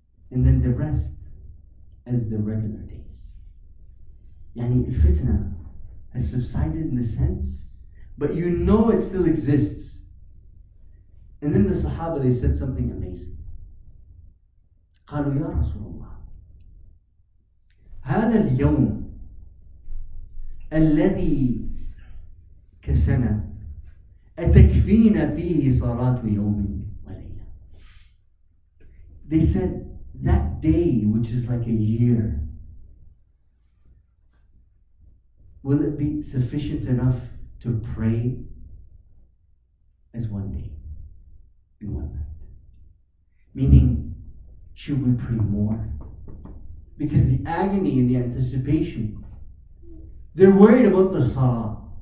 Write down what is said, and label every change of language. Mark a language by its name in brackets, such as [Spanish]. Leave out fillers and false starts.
[English] And then the rest as the regular days. Fitna has subsided in a sense, but it still exists. And then the Sahaba, they said something amazing. [Arabic] قالوا يا رسول الله هذا اليوم الذي كسنا أتكفينا فيه صلاة يوم وليلة. [English] They said, that day, which is like a year, will it be sufficient enough to pray as one day, in one night? Meaning, should we pray more? Because the agony and the anticipation, they're worried about the salah.